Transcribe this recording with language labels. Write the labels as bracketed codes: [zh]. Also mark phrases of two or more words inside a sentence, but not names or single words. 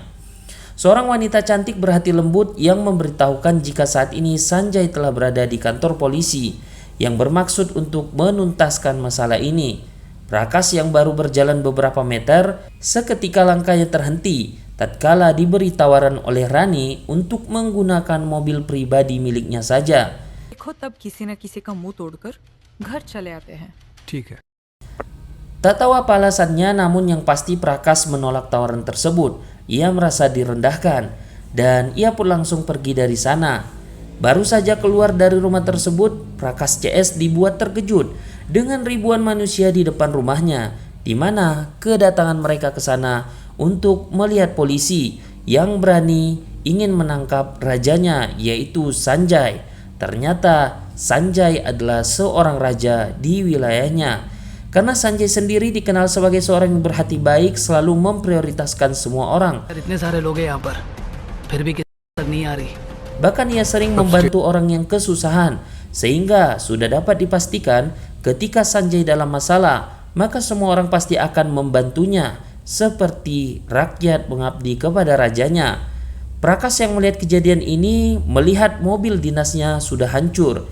[id] Seorang wanita cantik berhati lembut yang memberitahukan jika saat ini Sanjay telah berada di kantor polisi yang bermaksud untuk menuntaskan masalah ini. Prakash yang baru berjalan beberapa meter, seketika langkahnya terhenti tatkala diberi tawaran oleh Rani untuk menggunakan mobil pribadi miliknya saja. [hi] देखो तब किसी न किसी का मुंह तोड़कर घर चले आते हैं. ठीक है. [id] Tak tahu apa alasannya, namun yang pasti Prakash menolak tawaran tersebut. Ia merasa direndahkan dan ia pun langsung pergi dari sana. Baru saja keluar dari rumah tersebut, Prakash CS dibuat terkejut dengan ribuan manusia di depan rumahnya, di mana kedatangan mereka ke sana untuk melihat polisi yang berani ingin menangkap rajanya, yaitu Sanjay. Ternyata Sanjay adalah seorang raja di wilayahnya. Karena Sanjay sendiri dikenal sebagai seorang yang berhati baik, selalu memprioritaskan semua orang. [hi] इतने सारे लोग हैं यहाँ पर फिर भी किसी तक नहीं आ रही. [id] Bahkan ia sering membantu orang yang kesusahan, sehingga sudah dapat dipastikan ketika Sanjay dalam masalah, maka semua orang pasti akan membantunya, seperti rakyat mengabdi kepada rajanya. Prakas yang melihat kejadian ini melihat mobil dinasnya sudah hancur.